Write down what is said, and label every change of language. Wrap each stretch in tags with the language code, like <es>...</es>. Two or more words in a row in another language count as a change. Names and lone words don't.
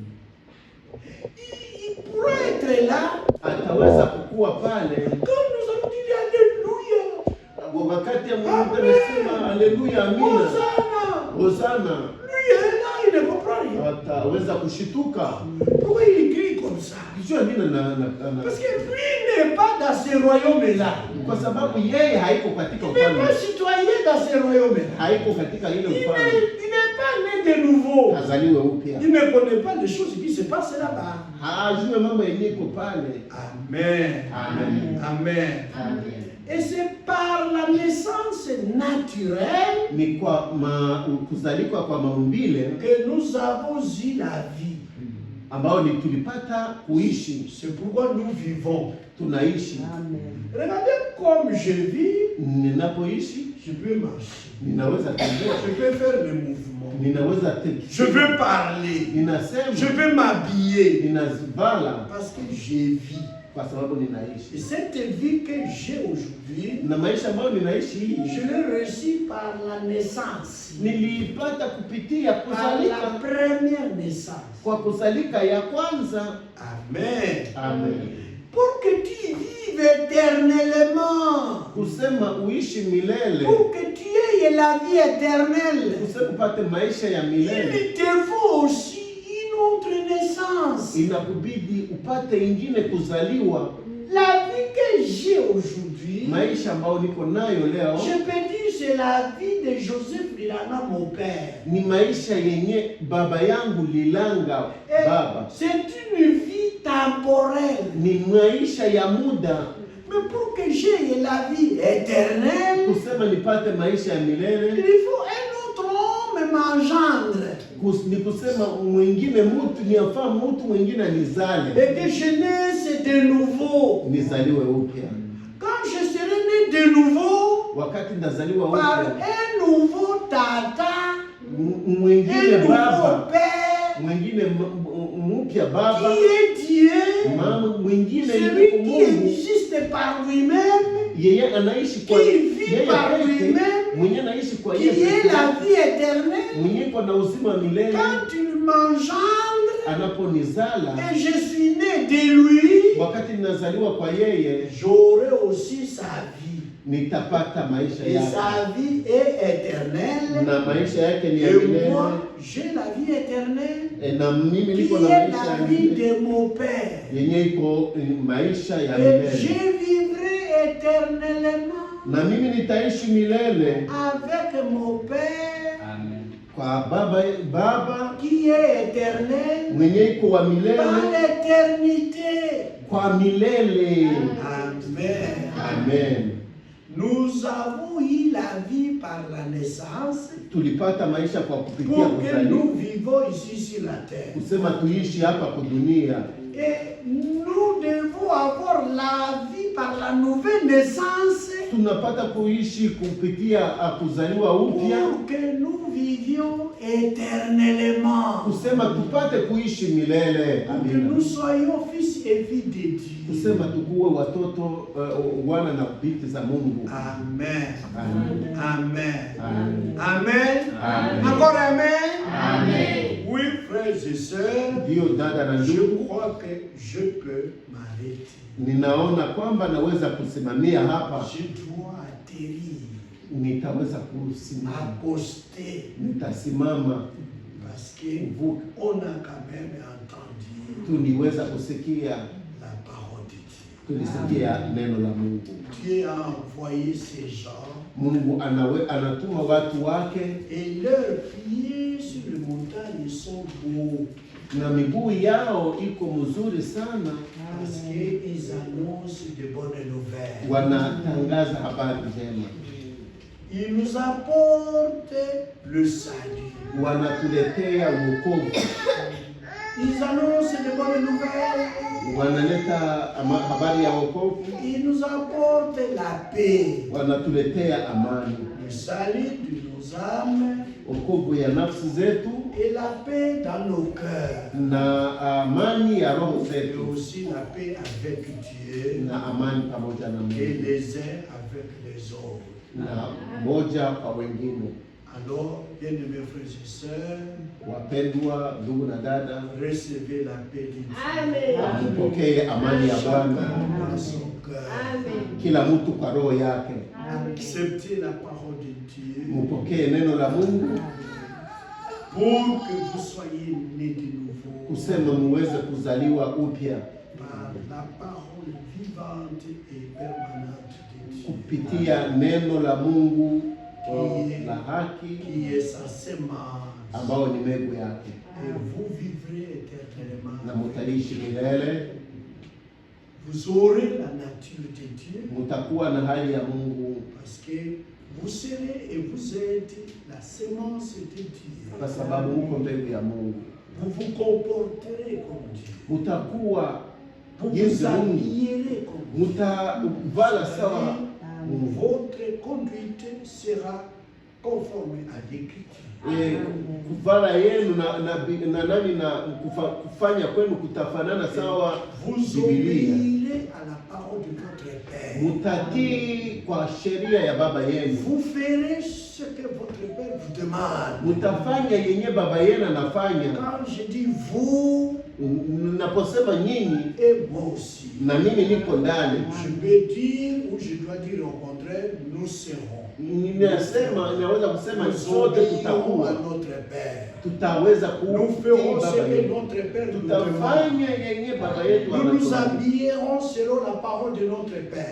<fr>Il pourrait être là</fr> <sw>Ataweza kukua pale</sw> <fr>quand nous allons dire Alléluia,</fr> <sw>wakati ya Mungu anasema haleluya, amina,</sw> <fr>Hosanna.</fr> <sw>hosana.</sw> <fr>Lui est là, il ne comprend rien.</fr> <sw>Ataweza kushituka.</sw> <fr>Pourquoi il crie comme ça?</fr> <sw>Kijua nini</sw> <fr>Parce que lui n'est pas dans ce royaume-là.</fr> <sw>kwa sababu yeye haiko katika</sw> <fr>Il n'est</fr> <sw>ufalme,</sw> <fr>pas citoyen dans ce royaume-là.</fr> <sw>haiko katika ile</sw> <fr>Il</fr> <sw>ufalme,</sw> <fr>n'est pas né de nouveau.</fr> <sw>hazaliwe upya,</sw> <fr>Il ne connaît pas les choses qui se passent là-bas.</fr> <sw>hajue mambo yenyewe iko pale.</sw> <fr>Amen.</fr> <sw>Amen.</sw> <fr>Amen.</fr> <sw>Amen.</sw> <fr>Et c'est par la naissance naturelle</fr> <sw>Ni kwa kuzalikwa kwa maumbile</sw> <fr>que nous avons eu la vie.</fr> <sw>ambao ni tulipata kuishi,</sw> <fr>C'est pourquoi nous vivons.</fr> <sw>tunaishi.</sw> <fr>Regardez comme je vis,</fr> <sw>Ninapoishi</sw> <fr>je peux marcher.</fr> <sw>ninaweza tembea,</sw> <fr>Je peux faire le mouvement.</fr> <sw>ninaweza</sw> <fr>Je peux parler. Je</fr> <sw>ninasema,</sw> <fr>peux m'habiller.</fr> <sw>ninazivala</sw> <fr>Parce que je vis.</fr> <sw>kwa sababu</sw> <fr>Et</fr> <sw>ninaishi,</sw> <fr>cette vie que j'ai aujourd'hui,</fr> <sw>na maisha ambayo ninaishi hii</sw> <fr>je l'ai reçue par la naissance.</fr> <sw>niliipata kupitia</sw> <fr>Par la</fr> <sw>kuzalika,</sw> <fr>première naissance.</fr> <sw>kwa kuzalika ya kwanza.</sw> <fr>Amen.</fr> <sw>Amen.</sw> <fr>Pour que tu vives éternellement.</fr> <sw>Kusema uishi milele,</sw> <fr>Pour que tu aies la vie éternelle.</fr> <sw>kusema upate maisha ya milele,</sw> <fr>Il te faut aussi une autre naissance.</fr> <sw>inakubidi upate ingine kuzaliwa.</sw> <fr>La vie que j'ai aujourd'hui,</fr> <sw>Maisha ambayo niko nayo leo</sw> <fr>je peux dire c'est la vie de Joseph Lilanga, mon père.</fr> <sw>ni maisha yenye baba yangu Lilanga</sw> <fr>Et</fr> <sw>baba,</sw> <fr>c'est une vie temporelle.</fr> <sw>ni maisha ya muda.</sw> <fr>Mais pour que j'aie la vie éternelle,</fr> <sw>Kusema nipate maisha ya</sw> <fr>il</fr> <sw>milele</sw> <fr>faut un autre homme m'engendre.</fr> <sw>ni kusema mwingine mtu ni afaa mtu mwingine anizale,</sw> <fr>Et que je naisse de nouveau.</fr> <sw>nizaliwe upya.</sw> <fr>Quand je serai né de nouveau,</fr> <sw>Wakati ndazaliwa</sw> <fr>par</fr> <sw>upya,</sw> <fr>un nouveau tata,</fr> <sw>mwingine</sw> <fr>un nouveau</fr> <sw>baba,</sw> <fr>père,</fr> <sw>mwingine mpya</sw> <fr>qui</fr> <sw>baba,</sw> <fr>est Dieu,</fr> <sw>mama mwingine</sw> <fr>celui</fr> <sw>yuko</sw> <fr>qui</fr> <sw>Mungu,</sw> <fr>existe par lui-même,</fr> <sw>yeye anaishi kwa</sw> <fr>qui vit</fr> <sw>yeye</sw> <fr>par</fr> <sw>pekee,</sw> <fr>lui-même,</fr> <sw>mwenye anaishi kwa</sw> <fr>qui</fr> <sw>yeye</sw> <fr>est</fr> <sw>pekee,</sw> <fr>la vie éternelle.</fr> <sw>mwenye iko na uzima milele.</sw> <fr>Quand il m'engendre</fr> <sw>Anaponizala,</sw> <fr>et je suis né de lui,</fr> <sw>wakati ninazaliwa kwa yeye,</sw> <fr>j'aurai aussi sa vie.</fr> <sw>nitapata maisha</sw> <fr>Et</fr> <sw>yake,</sw> <fr>sa vie est éternelle.</fr> <sw>na maisha yake ni ya</sw> <fr>Et</fr> <sw>milele.</sw> <fr>moi, j'ai la vie éternelle</fr> <sw>Na mimi</sw> <fr>qui</fr> <sw>niko na</sw> <fr>est</fr> <sw>maisha</sw> <fr>la</fr> <sw>ya</sw> <fr>vie</fr> <sw>milele</sw> <fr>de mon Père.</fr> <sw>yenye iko maisha ya</sw> <fr>Et</fr> <sw>milele,</sw> <fr>je vivrai éternellement</fr> <sw>na mimi nitaishi milele</sw> <fr>avec mon Père</fr> <sw>kwa Baba</sw> <fr>qui est éternel</fr> <sw>mwenye iko wa</sw> <fr>par</fr> <sw>milele</sw> <fr>l'éternité.</fr> <sw>kwa milele.</sw> <fr>Amen.</fr> <sw>Amen.</sw> <fr>Nous avons eu la vie par la naissance</fr> <sw>Tulipata maisha kwa kupitia</sw> <fr>pour que</fr> <sw>kuzaliwa,</sw> <fr>nous vivons ici sur la terre.</fr> <sw>kusema tuishi hapa kwa dunia,</sw> <fr>Et nous devons avoir la vie par la nouvelle naissance</fr> <sw>tunapata kuishi kupitia kuzaliwa upya,</sw> <fr>pour que nous vivions éternellement.</fr> <sw>kusema tupate kuishi milele.</sw> <fr>Pour que</fr> <sw>Amina.</sw> <fr>nous soyons fils et filles de Dieu.</fr> <sw>Kusema tukuwe watoto wana na binti za Mungu.</sw> <fr>Amen.</fr> <sw>Amen.</sw> <fr>Amen.</fr> <sw>Amen.</sw> <fr>Amen.</fr> <sw>Amen.</sw> <fr>Encore amen.</fr> <sw>Amen.</sw> <fr>Oui, frères et sœurs,</fr> <sw>Ndio dada na</sw> <fr>je</fr> <sw>ndugu,</sw> <fr>crois que je peux m'arrêter.</fr> <sw>ninaona kwamba naweza kusimamia hapa,</sw> <fr>Je dois atterrir,</fr> <sw>nitaweza kusimama,</sw> <fr>accoster,</fr> <sw>nitasimama</sw> <fr>parce qu'on a quand même entendu</fr> <sw>tuliweza kusikia,</sw> <fr>la parole de Dieu.</fr> <sw>tulisikia neno la Mungu.</sw> <fr>Dieu a envoyé ces gens</fr> <sw>Mungu anatuma watu wake</sw> <fr>et leurs pieds sur les montagnes sont beaux</fr> <sw>na miguu yao iko mzuri sana,</sw> <fr>parce qu'ils annoncent de bonnes nouvelles.</fr> <sw>wanatangaza habari njema,</sw> <fr>Ils nous apportent le salut.</fr> <sw>wanatuletea wokovu,</sw> <fr>Ils annoncent de bonnes nouvelles.</fr> <sw>wanaleta habari ya wokovu,</sw> <fr>Ils nous apportent la paix.</fr> <sw>wanatuletea amani,</sw> <fr>Le salut de nos âmes</fr> <sw>wokovu ya nafsi zetu</sw> <fr>et la paix dans nos cœurs.</fr> <sw>na amani ya roho</sw> <fr>Et</fr> <sw>zetu</sw> <fr>aussi la paix avec Dieu</fr> <sw>na amani pamoja na</sw> <fr>et</fr> <sw>Mungu</sw> <fr>les uns avec les autres.</fr> <sw>na moja kwa wengine.</sw> <fr>Alors, bien-aimés frères et sœurs,</fr> <sw>Wapendwa ndugu na dada,</sw> <fr>recevez la paix de Dieu</fr> <sw>Amen. mpokee amani ya Bwana,</sw> <fr>chacun dans son cœur.</fr> <sw>Amen. kila mtu kwa roho yake.</sw> <fr>Acceptez la parole de Dieu</fr> <sw>Mpokee neno la Mungu</sw> <fr>pour que vous soyez nés de nouveau</fr> <sw>kusema muweze kuzaliwa upya</sw> <fr>par la parole vivante et permanente de Dieu,</fr> <sw>kupitia neno la Mungu la haki</sw> <fr>qui est sa sémence,</fr> <sw>ambao ni mbegu yake,</sw> <fr>et vous vivrez éternellement.</fr> <sw>na mutaishi milele.</sw> <fr>Vous aurez la nature de Dieu</fr> <sw>Mutakuwa na hali ya Mungu</sw> <fr>parce que vous serez et vous êtes la sémence de Dieu.</fr> <sw>kwa sababu uko mbegu ya Mungu.</sw> <fr>Vous vous comporterez comme Dieu.</fr> <sw>Mutakuwa</sw> <fr>Vous</fr> <sw>jinsi</sw> <fr>vous</fr> <sw>Mungu,</sw> <fr>habillerez comme Dieu.</fr> <sw>mutavala sawa.</sw> <fr>Votre conduite sera conforme à l'Écriture.</fr> <sw>Kuvala yenu kufanya kwenu kutafanana sawa</sw> <fr>Vous</fr> <sw>Biblia.</sw> <fr>obéirez à la parole de votre Père.</fr> <sw>Mutatii kwa sheria ya baba yenu.</sw> <fr>Vous ferez ce que votre Père vous demande.</fr> <sw>Mutafanya yenye baba yenu anafanya.</sw> <fr>Quand je dis vous</fr> <sw>Naposema nyinyi</sw> <fr>et moi aussi,</fr> <sw>na mimi niko ndani,</sw> <fr>je peux dire ou je dois dire au contraire, nous serons.</fr> <sw>ninaweza kusema</sw> <fr>Nous</fr> <sw>sote</sw> <fr>obéirons à</fr> <sw>tutakuwa,</sw> <fr>notre Père.</fr> <sw>tutaweza</sw> <fr>Nous</fr> <sw>kutii</sw> <fr>ferons ce</fr> <sw>baba</sw> <fr>que</fr> <sw>yetu,</sw> <fr>notre Père nous demande.</fr> <sw>tutafanya yenye baba yetu</sw> <fr>Nous nous</fr> <sw>anataka.</sw> <fr>habillerons selon la parole de notre Père.</fr>